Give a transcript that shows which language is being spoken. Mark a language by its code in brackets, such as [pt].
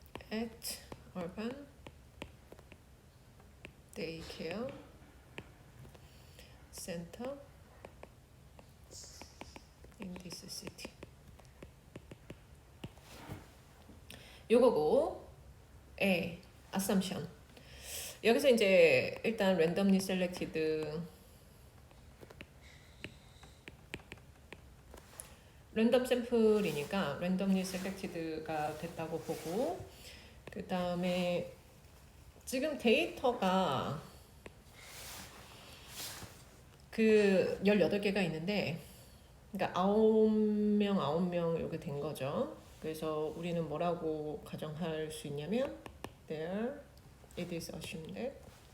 [en] At urban daycare center in this city. [ko] 요거고, assumption. 여기서 이제 일단 [en] randomly selected [ko] 랜덤 샘플이니까 randomly selected가 됐다고 보고, 그 다음에 지금 데이터가 그 18개가 있는데, 그러니까 9명 이렇게 된 거죠. 그래서 우리는 뭐라고 가정할 수 있냐면 [en] there it is assumed that